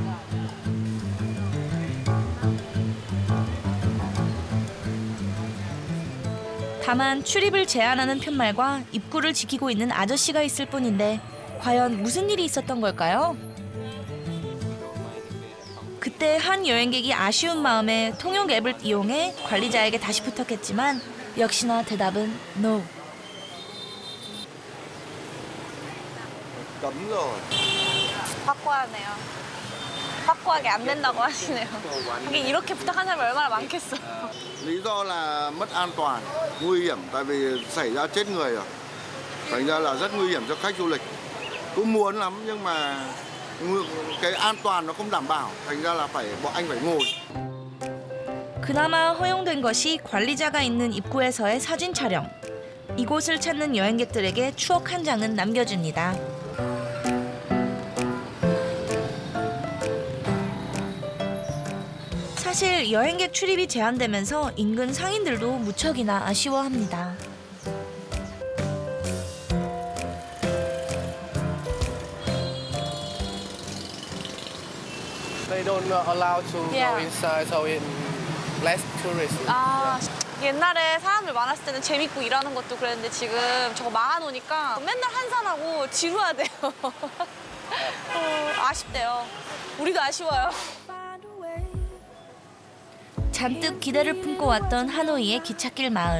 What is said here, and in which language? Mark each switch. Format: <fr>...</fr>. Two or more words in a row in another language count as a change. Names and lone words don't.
<ko>다만 출입을 제한하는 편말과 입구를 지키고 있는 아저씨가 있을 뿐인데 과연 무슨 일이 있었던 걸까요? 그때 한 여행객이 아쉬운 마음에 통역 앱을 이용해 관리자에게 다시 부탁했지만 역시나 대답은 NO.</ko> <vi>Cấm rồi.</vi> <ko>확고하네요. 확고하게 안 된다고 하시네요. 하긴 이렇게 부탁한 사람이 얼마나 많겠어.</ko> <vi>Lý do là mất an toàn, nguy hiểm tại vì xảy ra chết người rồi. Thành ra là rất nguy hiểm cho khách du lịch. Cũng muốn lắm nhưng mà cái an toàn nó không đảm bảo, thành ra là bọn anh phải ngồi.</vi> <ko>그나마 허용된 것이 관리자가 있는 입구에서의 사진 촬영. 이곳을 찾는 여행객들에게 추억 한 장은 남겨줍니다. 사실 여행객 출입이 제한되면서 인근 상인들도 무척이나 아쉬워합니다.</ko> <en>They don't allow to go inside, so it less tourists.</en> <ko>아, 옛날에 사람들 많았을 때는 재밌고 일하는 것도 그랬는데 지금 저거 막아놓으니까 맨날 한산하고 지루하대요. 아쉽대요. 우리도 아쉬워요. 잔뜩 기대를 품고 왔던 하노이의 기찻길 마을.</ko>